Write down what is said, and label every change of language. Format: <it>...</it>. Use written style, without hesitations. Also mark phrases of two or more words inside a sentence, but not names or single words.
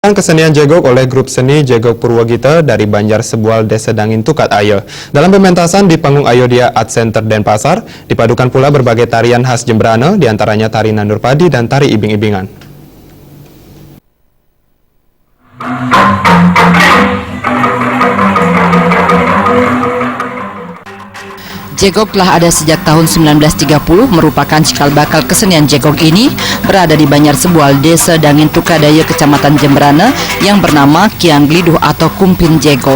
<id>Kesenian jegok oleh grup seni Jegok Purwogita dari Banjar Sebual Desa Dangin Tukat Ayo. Dalam pementasan di panggung Ayodhya Art Center Denpasar, dipadukan pula berbagai tarian khas Jemberana, diantaranya tari Nandur Padi dan tari Ibing-Ibingan. Jegok telah ada sejak tahun 1930, merupakan cikal bakal kesenian jegok ini berada di Banjar Sebual, Desa Dangin Tukadaya, Kecamatan Jemberana yang bernama Kiang Gliduh atau Kumpin Jegok.</id>